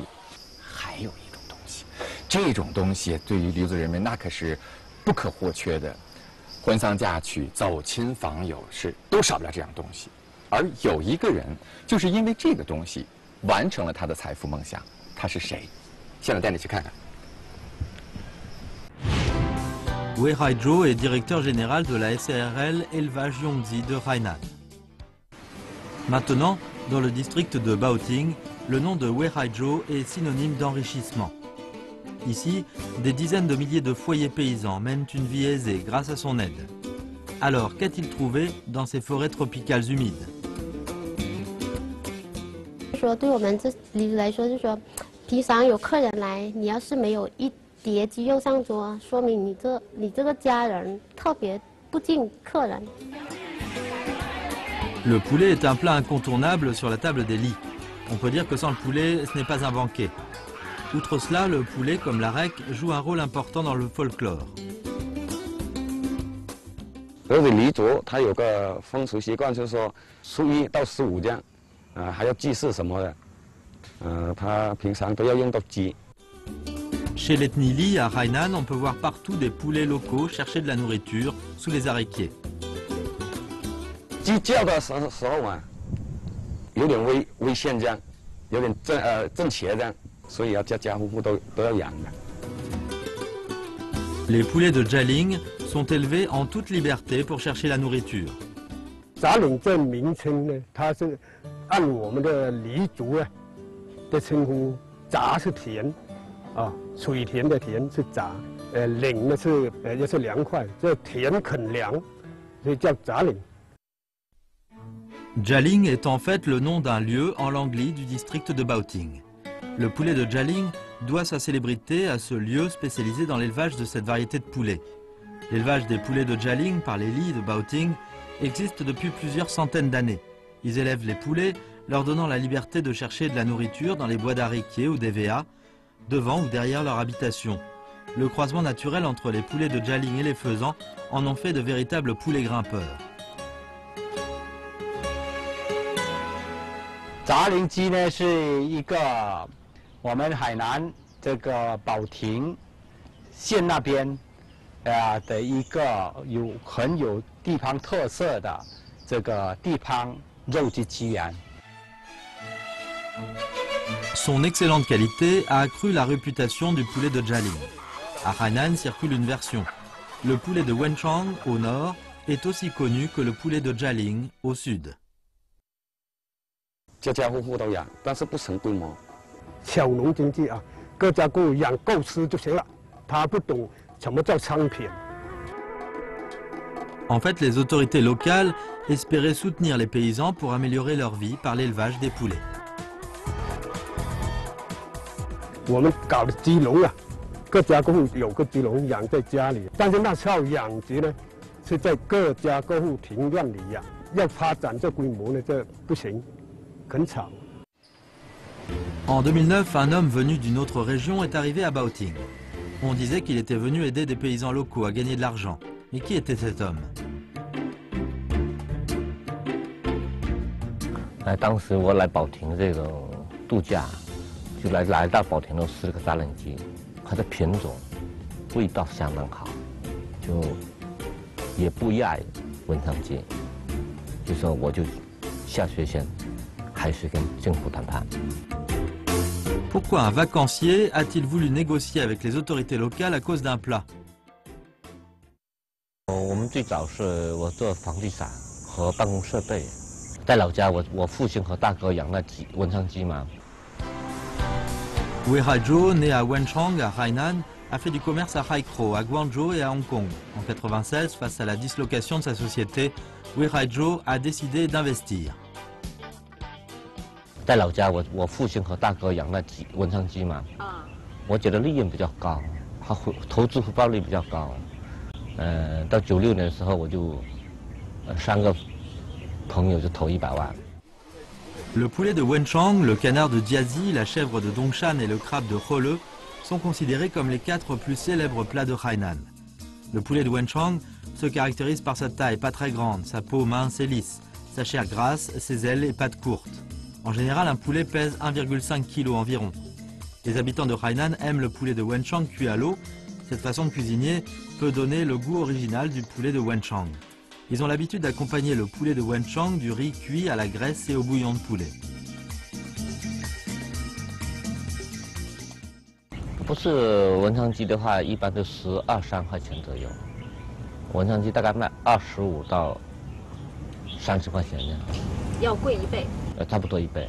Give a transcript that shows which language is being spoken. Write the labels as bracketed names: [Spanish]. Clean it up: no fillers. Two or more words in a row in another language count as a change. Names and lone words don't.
[Chinese] 还有一种东西，这种东西对于黎族人民那可是不可或缺的。婚丧嫁娶、走亲访友是都少不了这样东西，而有一个人就是因为这个东西完成了他的财富梦想。他是谁？现在带你去看看。 [French] Wei Haizhou est directeur général de la SARL Élevage Yongzi de Hainan. Maintenant, dans le district de Baoting, le nom de Wei Haizhou est synonyme d'enrichissement. Ici, des dizaines de milliers de foyers paysans mènent une vie aisée grâce à son aide. Alors, qu'a-t-il trouvé dans ces forêts tropicales humides? [Chinese] 说对我们这黎族来说，就是说，平常有客人来，你要是没有一碟鸡肉上桌，说明你这个家人特别不敬客人。 [French] Le poulet est un plat incontournable sur la table des Li. On peut dire que sans le poulet, ce n'est pas un banquet. Outre cela, le poulet, comme l'arec, joue un rôle important dans le folklore. [Chinese] 而且黎族它有个风俗习惯，就是说初1到15这样，还要祭祀什么的，他平常都要用到鸡。 [French] Chez l'ethnie Li à Hainan, on peut voir partout des poulets locaux chercher de la nourriture sous les araignées. [Chinese] 鸡叫的时候嘛，有点危险这样，有点正邪这样。所以要家家户户都要养的。 [French] Les poulets de Jialing sont élevés en toute liberté pour chercher la nourriture. [Chinese] 杂岭这名称呢，它是按我们的黎族的称呼，杂是田，水田的田是杂，岭呢是也是凉快，这田肯凉，所以叫杂岭。 [French] Jialing est en fait le nom d'un lieu en langue Li du district de Baoting. Le poulet de Jialing doit sa célébrité à ce lieu spécialisé dans l'élevage de cette variété de poulet. L'élevage des poulets de Jialing par les Li de Baoting existe depuis plusieurs centaines d'années. Ils élèvent les poulets, leur donnant la liberté de chercher de la nourriture dans les bois d'ariquier ou d'hévéa, devant ou derrière leur habitation. Le croisement naturel entre les poulets de Jialing et les faisans en ont fait de véritables poulets grimpeurs. [Chinese] 杂灵鸡呢是一个我们海南这个保亭县那边的一个很有地方特色的这个地方肉鸡鸡园。 [French] Son excellente qualité a accru la réputation du poulet de Jialing. À Hainan circule une version. Le poulet de Wenchang au nord est aussi connu que le poulet de Jialing au sud. [Chinese] 家家户户都养，但是不成规模。小农经济各家各户养够吃就行了，他不懂什么叫商品。 [French] En fait, les autorités locales espéraient soutenir les paysans pour améliorer leur vie par l'élevage des poulets. [Chinese] 我们搞的鸡笼各家各户有个鸡笼养在家里，但是那套养殖呢，是在各家各户庭院里养。要发展这规模呢，这不行，很吵。 [French] En 2009, un homme venu d'une autre région est arrivé à Baoting. On disait qu'il était venu aider des paysans locaux à gagner de l'argent. Mais qui était cet homme? [Chinese] 当时我来保亭这个度假，就来到保亭的4个扎冷鸡，它的品种、味道相当好，就也不亚于文昌鸡。就说我就下决心，还是跟政府谈判。 [French] Pourquoi un vacancier a-t-il voulu négocier avec les autorités locales à cause d'un plat? [Chinese] 我们最早是我做房地产和办公设备，在老家我父亲和大哥养那文昌鸡嘛。 [French] Wei Haizhou, né à Wenchang, à Hainan, a fait du commerce à Haikou, à Guangzhou et à Hong Kong. En 1996, face à la dislocation de sa société, Wei Haizhou a décidé d'investir. [Chinese] 在老家我父亲和大哥养那文昌鸡嘛，我觉得利润比较高，它投资回报率比较高。到96年的时候，我就3个朋友就投100万。 [French] Le poulet de Wenchang, le canard de Jiazi, la chèvre de Dongshan et le crabe de Hole sont considérés comme les 4 plus célèbres plats de Hainan. Le poulet de Wenchang se caractérise par sa taille pas très grande, sa peau mince et lisse, sa chair grasse, ses ailes et pattes courtes. En général, un poulet pèse 1,5 kg environ. Les habitants de Hainan aiment le poulet de Wenchang cuit à l'eau. Cette façon de cuisiner peut donner le goût original du poulet de Wenchang. Ils ont l'habitude d'accompagner le poulet de Wenchang du riz cuit à la graisse et au bouillon de poulet. [Chinese] 不是文昌鸡的话，一般都12、13块钱左右。文昌鸡大概卖25到30块钱这样。要贵1倍。差不多1倍。